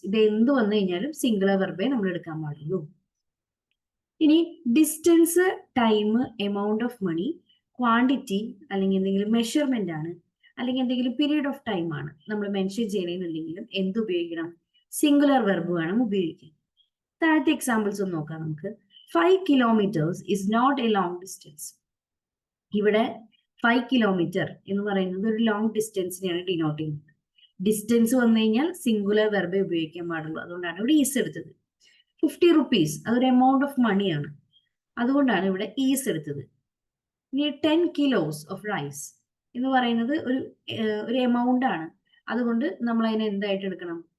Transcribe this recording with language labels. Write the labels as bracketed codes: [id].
[ml] ഇത് എന്ത് വന്നു കഴിഞ്ഞാലും സിംഗുലർ വെർബേ നമ്മൾ എടുക്കാൻ പാടുള്ളൂ. ഇനി distance, time, amount of money, quantity അല്ലെങ്കിൽ എന്തെങ്കിലും മെഷർമെന്റ് ആണ്, അല്ലെങ്കിൽ എന്തെങ്കിലും പീരീഡ് ഓഫ് ടൈം ആണ് നമ്മൾ മെൻഷൻ ചെയ്യണമെന്നുണ്ടെങ്കിലും എന്ത് ഉപയോഗിക്കണം? സിംഗുലർ വെർബ് വേണം ഉപയോഗിക്കാൻ. താഴത്തെ എക്സാമ്പിൾസ് ഒന്ന് നോക്കാം നമുക്ക്. [en] 5 kilometers is not a long distance. [ml] ഇവിടെ 5 kilometer എന്ന് പറയുന്നത് ഒരു ലോങ് ഡിസ്റ്റൻസിനെയാണ് ഡിനോട്ട് ചെയ്യുന്നത്. ഡിസ്റ്റൻസ് വന്നു കഴിഞ്ഞാൽ സിംഗുലർ വെർബേ ഉപയോഗിക്കാൻ പാടുള്ളൂ. അതുകൊണ്ടാണ് ഇവിടെ ഈസ് എടുത്തത്. 50 rupees അതൊരു എമൗണ്ട് ഓഫ് മണിയാണ്, അതുകൊണ്ടാണ് ഇവിടെ ഈസ് എടുത്തത്. ഇനി 10 kilos ഓഫ് റൈസ് എന്ന് പറയുന്നത് ഒരു എമൗണ്ട് ആണ്, അതുകൊണ്ട് നമ്മൾ അതിനെ എന്തായിട്ട് എടുക്കണം?